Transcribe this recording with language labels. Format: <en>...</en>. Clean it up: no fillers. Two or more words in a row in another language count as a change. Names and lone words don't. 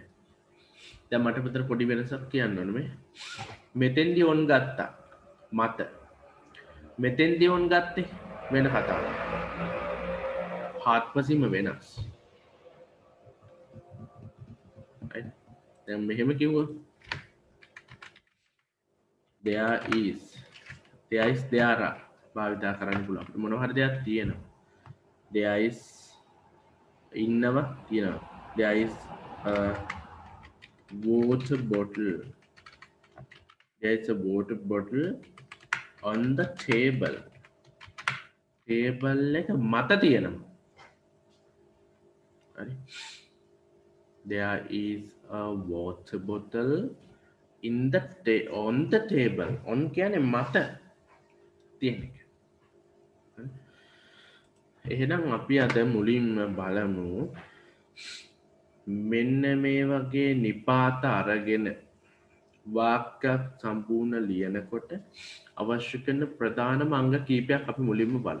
<si>දැන් මට විතර පොඩි වෙනසක් කියන්න ඕනේ මේ. මෙතෙන්දී ඔන් ගත්තා. මත. මෙතෙන්දී ඔන් ගත්තේ වෙන කතාවක්. හාත්පසින්ම වෙනස්. දැන් මෙහෙම කිව්වොත්</si> <en>there is there are</en> <si>භාවිතා කරන්න පුළුවන්. මොනවා හරි දෙයක් තියෙනවා.</si> <en>there is</en> <si>ඉන්නවා තියෙනවා.</si> <en>there is a water bottle. there is a water bottle on the table.</en> <si>table එක මත තියෙනවා. හරි.</si> <en>there is a water bottle in the on the table.</en> <si>on කියන්නේ මත තියෙන එක. එහෙනම් අපි අද මුලින්ම බලමු මෙන්න මේ වගේ නිපාත අරගෙන වාක්‍යයක් සම්පූර්ණ ලියනකොට අවශ්‍ය කරන ප්‍රධානම අංග කීපයක් අපි මුලින්ම බලමු.</si>